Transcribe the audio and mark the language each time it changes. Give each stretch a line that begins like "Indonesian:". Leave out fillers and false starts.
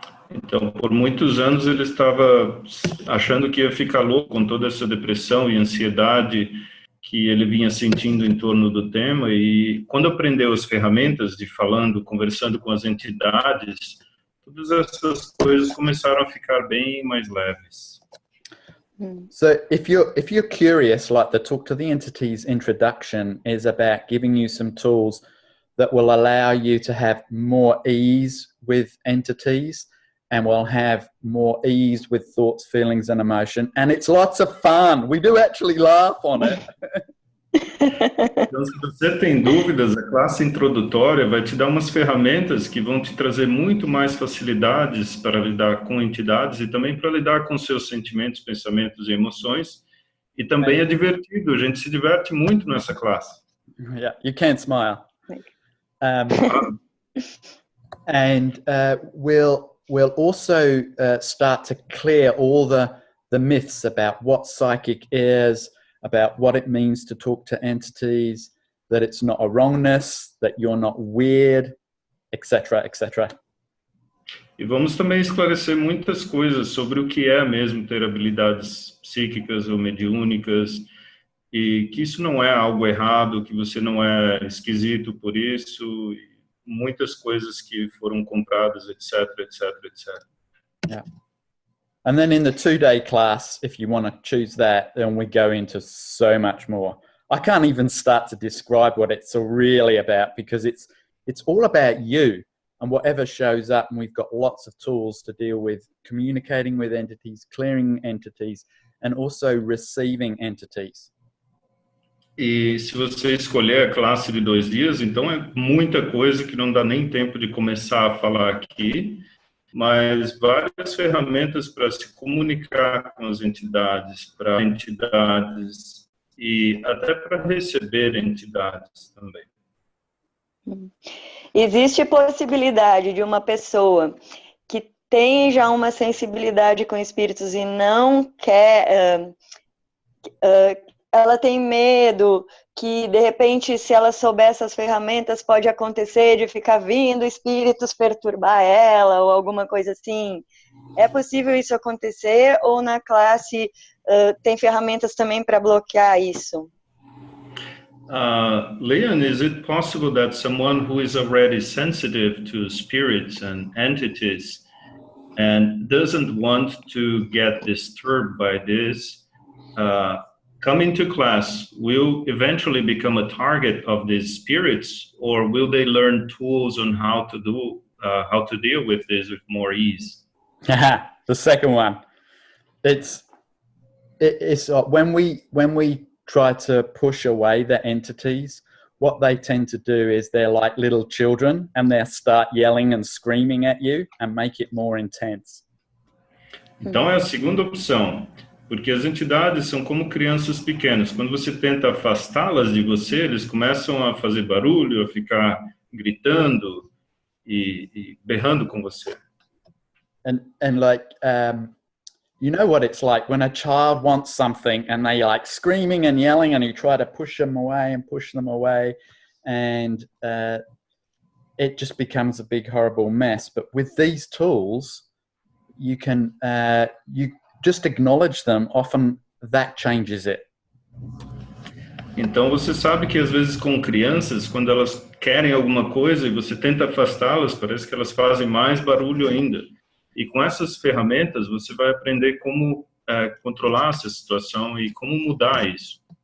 Portuguese: Então, por muitos anos ele estava achando que ia ficar louco com toda essa depressão e ansiedade que ele vinha sentindo em torno do tema, e quando aprendeu as ferramentas de falando, conversando com as entidades, todas essas coisas começaram a ficar bem mais leves.
English: So if you're curious, like the Talk to the Entities introduction is about giving you some tools that will allow you to have more ease with entities and will have more ease with thoughts, feelings, and emotion. And it's lots of fun. We do actually laugh on it.
Portuguese: Então, se você tem dúvidas, a classe introdutória vai te dar umas ferramentas que vão te trazer muito mais facilidades para lidar com entidades e também para lidar com seus sentimentos, pensamentos e emoções. E também é divertido, a gente se diverte muito nessa classe.
English: Yeah, you can smile. And we'll also start to clear all the myths about what psychic is, about what it means to talk to entities, that it's not a wrongness, that you're not weird, etc., etc.
Portuguese: E vamos também esclarecer muitas coisas sobre o que é mesmo ter habilidades psíquicas ou mediúnicas, e que isso não é algo errado, que você não é esquisito por isso, e muitas coisas que foram compradas, etc., etc., etc.
English: Yeah. And then in the 2-day class, if you want to choose that, then we go into so much more. I can't even start to describe what it's really about, because it's all about you. and whatever shows up, and we've got lots of tools to deal with communicating with entities, clearing entities, and also receiving entities.
Portuguese: E se você escolher a classe de 2 dias, então é muita coisa que não dá nem tempo de começar a falar aqui, mas várias ferramentas para se comunicar com as entidades, para entidades e até para receber entidades também. Existe possibilidade de uma pessoa que tem já uma sensibilidade com espíritos e não quer, ela tem medo que, de repente, se ela souber essas ferramentas, pode acontecer de ficar vindo espíritos perturbar ela ou alguma coisa assim. É possível isso acontecer ou na classe tem ferramentas também para bloquear isso?
English: Leon, is it possible that someone who is already sensitive to spirits and entities and doesn't want to get disturbed by this, coming to class will eventually become a target of these spirits, or will they learn tools on how to deal with this with more ease? The second one. It's when we try to push away the entities, what they tend to do is they're like little children and they'll start yelling and screaming at you and make it more intense.
Portuguese: Então é a segunda opção, porque as entidades são como crianças pequenas. Quando você tenta afastá-las de você, eles começam a fazer barulho, a ficar gritando e berrando com você.
English: And like you know what it's like when a child wants something and they like screaming and yelling and you try to push them away and it just becomes a big horrible mess. But with these tools, you can you just acknowledge them. Often that changes it.
Portuguese: Então você sabe que às vezes com crianças, quando elas querem alguma coisa e você tenta afastá-las, parece que elas fazem mais barulho ainda. E com essas ferramentas você vai aprender como controlar essa situação e como mudar isso.